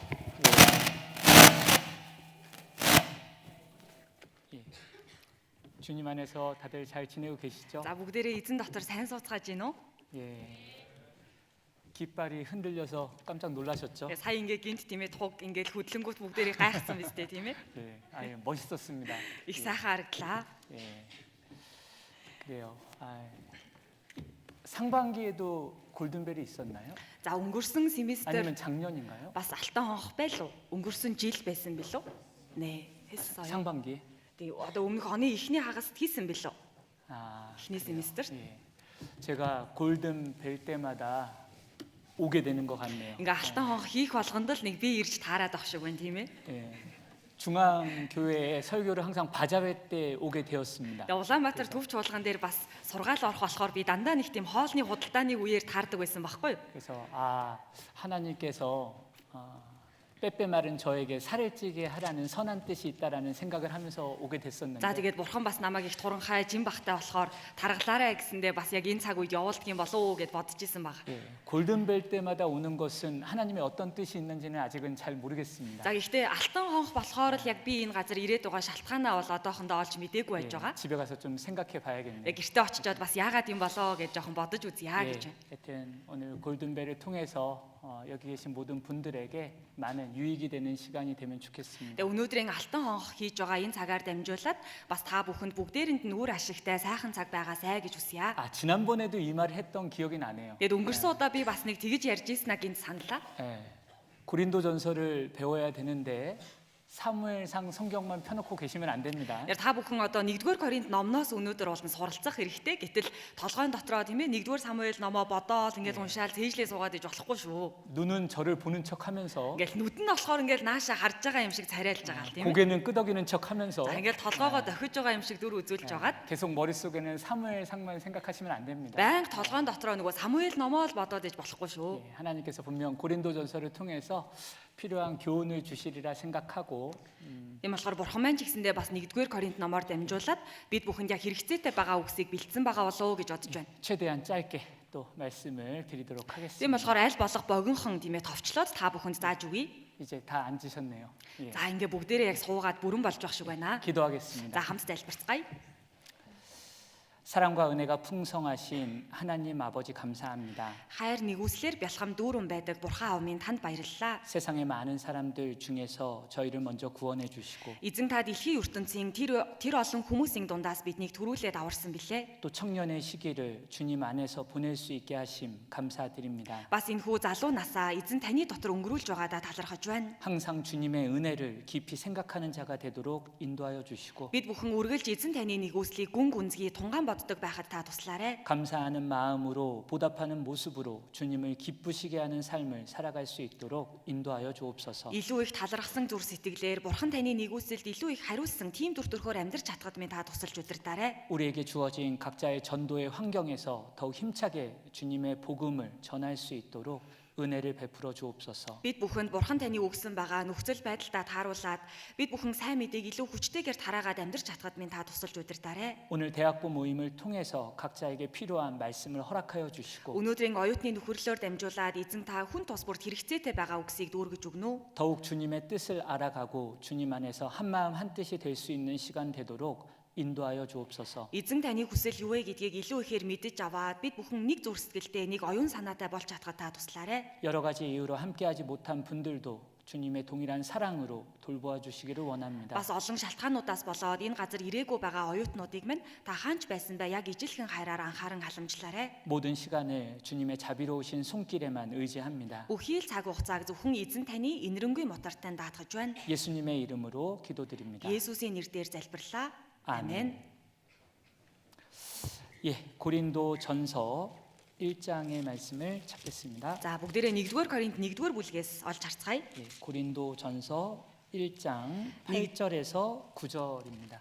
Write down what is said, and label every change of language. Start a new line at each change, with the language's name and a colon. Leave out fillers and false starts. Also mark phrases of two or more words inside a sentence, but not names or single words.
Korean: 주님 안에서 다들 잘 지내고 계시죠?
Mongolian: За бүгдээрээ эзэн дотор сайн сууцгааж байна уу?
Korean: 깃발이 흔들려서 깜짝 놀라셨죠?
Mongolian: Сая ингээ гинт тийм ээ туг ингээл хөдлөнгүүт бүгдээрээ гайхсан биз дээ тийм ээ?
Korean: 아예 멋있었습니다.
Mongolian: Их сайхан харагдлаа.
Korean: 그래요. 상반기에도 골든벨이 있었나요?
Mongolian: За өнгөрсөн семестр
Korean: 아니면 작년인가요?
Mongolian: бас алтан хонх байлуу? Өнгөрсөн жил байсан билүү?
Korean: Нэ, 했어요. 상반기.
Mongolian: Тэгээ одоо өмнөх оны эхний хагаст хийсэн билүү? эхний
Korean: 그래요.
Mongolian: семестр.
Korean: 제가 골든벨 때마다 오게 되는 것 같네요.
Mongolian: Ингээ алтан хонх хийх болгонд л нэг би ирж таарад авах шиг байна тийм ээ?
Korean: 중앙교회에 설교를 항상 바자회 때 오게 되었습니다.
Mongolian: Улаанбаатар төвч чуулган дээр бас сургаал орох болохоор би дандаа нэг тийм хоолны худалдааны үеэр таардаг байсан байхгүй юу?
Korean: 그래서 하나님께서 빼빼 마른 저에게 살을 찌게 하라는 선한 뜻이 있다라는 생각을 하면서 오게 됐었는데.
Mongolian: За тэгээд бурхан бас намайг их туранхай жим бахтай болохоор таргалаарай гэсэндээ бас яг энэ цаг үед явуулдаг юм болов уу гэд бодож исэн баг.
Korean: 골든벨 때마다 오는 것은 하나님의 어떤 뜻이 있는지는 아직은 잘 모르겠습니다.
Mongolian: За гэхдээ алтан хонх болохоор л яг би энэ газар ирээд байгаа шалтгаанаа бол одоохондоо олж мэдээгүй байж байгаа.
Korean: 집에 가서 좀 생각해 봐야겠네요.
Mongolian: Гэртээ очичоод бас яагаад юм болоо гэж жоохон бодож үзье гэж байна.
Korean: 하여튼 오늘 골든벨을 통해서 여기 계신 모든 분들에게 많은 유익이 되는 시간이 되면 좋겠습니다.
Mongolian: Тэгээ өнөөдрийн алтан хонх хийж байгаа энэ цагаар дамжуулаад бас та бүхэнд бүгдээрэнд нь үр ашигтай сайхан цаг байгаасай гэж хүсье.
Korean: 지난번에도 이 말을 했던 기억이 나네요.
Mongolian: Тэгээд өнгөрсөн удаа би бас нэг тэгж ярьж ийснаа гинт саналаа.
Korean: 고린도전서를 배워야 되는데 사무엘상 성경만 펴놓고 계시면 안 됩니다.
Mongolian: Яг та бүхэн одоо 1-р Коринт номноос өнөөдөр болон суралцах хэрэгтэй. Гэтэл толгойн дотроо тийм ээ 1-р Самуэль номоо бодоол ингээд уншаал цээжлээ суугаад иж болохгүй шүү.
Korean: 눈은 저를 보는 척하면서
Mongolian: Ингээд нүд нь болохоор ингээд нааша харж байгаа юм шиг царайлж байгаа л тийм ээ.
Korean: 고개는 끄덕이는 척하면서
Mongolian: За ингээд толгоогоо дохиж байгаа юм шиг дүр үзүүлж байгаад
Korean: 계속 머릿속에는 사무엘상만 생각하시면 안 됩니다.
Mongolian: байнга толгойн дотроо нөгөө Самуэль номоо л бодоод иж болохгүй шүү.
Korean: 하나님께서 분명 고린도전서를 통해서 필요한 교훈을 주시리라 생각하고
Mongolian: Ийм болохоор бурхан маань ч гэсэндээ бас 1-р Коринт номоор дамжуулаад бид бүхэнд яг хэрэгцээтэй байгаа үгсийг бэлдсэн байгаа болов уу гэж бодож байна.
Korean: 최대한 짧게 또 말씀을 드리도록
Mongolian: Тийм
Korean: 하겠습니다.
Mongolian: болохоор аль болох богинохон тийм ээ товчлоод та бүхэнд зааж өгье.
Korean: 이제 다 앉으셨네요. 예,
Mongolian: За ингээ бүгдээрээ яг суугаад бүрэн болж байх шиг байна.
Korean: 기도하겠습니다.
Mongolian: За хамт залбирцгаая.
Korean: 사랑과 은혜가 풍성하신 하나님 아버지 감사합니다.
Mongolian: Хайр нэгүслэр бялхам дүүрэн байдаг бурхан аав минь танд баярлалаа.
Korean: 세상의 많은 사람들 중에서 저희를 먼저 구원해 주시고
Mongolian: Эзэн та дэлхийн ертөнцийн тэр олон хүмүүсийн дундаас биднийг төрүүлээд аварсан билээ.
Korean: 또 청년의 시기를 주님 안에서 보낼 수 있게 하심 감사드립니다.
Mongolian: Бас энэхүү залуу насаа эзэн таны дотор өнгөрүүлж байгаадаа талархаж байна.
Korean: 항상 주님의 은혜를 깊이 생각하는 자가 되도록 인도하여 주시고
Mongolian: Бид бүхэн үргэлж эзэн таны нэгүслийг гүн гүнзгий тунгаан боддог байхад та туслаарай.
Korean: 감사하는 마음으로 보답하는 모습으로 주님을 기쁘시게 하는 삶을 살아갈 수 있도록 인도하여 주옵소서.
Mongolian: Илүү их талархсан зүр сэтгэлээр бурхан таны нэгүсэлд илүү их хариулсан тийм дүр төрхөөр амьдрч чадхад минь та тусалж удирдаарай.
Korean: 우리에게 주어진 각자의 전도의 환경에서 더욱 힘차게 주님의 복음을 전할 수 있도록 은혜를 베풀어 주옵소서.
Mongolian: Бид бүхэнд бурхан таны өгсөн байгаа нөхцөл байдалтай тааруулаад бид бүхэн сайн мэдээг илүү хүчтэйгээр тараагаад амьдрч чадхад минь та тусалж удирдаарай.
Korean: 오늘 대학부 모임을 통해서 각자에게 필요한 말씀을 허락하여 주시고
Mongolian: Өнөөдрийн оюутны нөхөрлөөр дамжуулаад эзэн та хүн тус бүрт хэрэгцээтэй байгаа үгсийг дүүргэж өгнө.
Korean: 더욱 주님의 뜻을 알아가고 주님 안에서 한 마음 한 뜻이 될 수 있는 시간 되도록 인도하여 주옵소서.
Mongolian: Эзэн таны хүсэл юу вэ гэдгийг илүү ихээр мэдэж аваад бид бүхэн нэг зүр сэтгэлтэй нэг оюун санаатай болж чадхад та туслаарай.
Korean: 여러 가지 이유로 함께하지 못한 분들도 주님의 동일한 사랑으로 돌보아 주시기를 원합니다.
Mongolian: Бас олон шалтгаануудаас болоод энэ газар ирээгүй байгаа оюутнуудыг минь та хаанч байсан бай яг ижилхэн хайраар анхааран халамжлаарай.
Korean: 모든 시간을 주님의 자비로우신 손길에만 의지합니다.
Mongolian: Бүхий л цаг хугацааг зөвхөн эзэн таны инэрэнгүй мотортойн даатгаж байна.
Korean: 예수님의 이름으로 기도드립니다.
Mongolian: Есүсийн нэрээр залбирлаа.
Korean: 아멘. 예, 고린도 전서 1장의 말씀을 찾겠습니다. За бүгдээрээ 1-р Коринт 1-р бүлгээс олж харцгаая. 예, 고린도 전서 1장 8절에서 9절입니다.